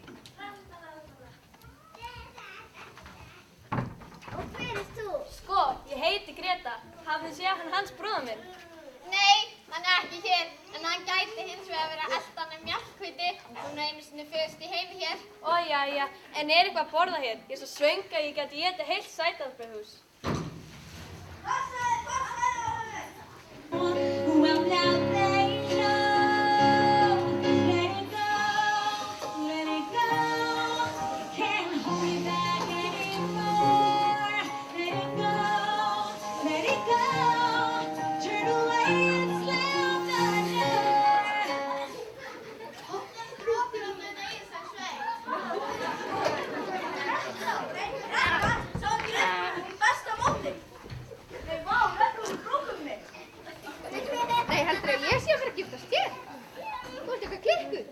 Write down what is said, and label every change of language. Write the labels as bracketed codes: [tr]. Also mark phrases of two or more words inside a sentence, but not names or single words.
[is] Og hver er þú? Sko, ég heiti Greta. Hafið þið séð hann Hans bróða minn? Nei, Hann er ekki hér, en hann gæti hins vegar verið að elda hann mjallhvíti. Hún er einu sinni föst í heimi hér. Ó, jæja, en er eitthvað að borða hér? Ég er svo svöng að ég geti étið heilt sætabrauðhús. [en] Well, now they know. Let it go, let it go. Can't hold me back anymore. Let it go, let it go. Turn away and slam the door. [is] Bróðir hann með eigin sem sveig. Nei, heldur að ég sé að fara að giftast þér? Þú ert eitthvað klikkuð.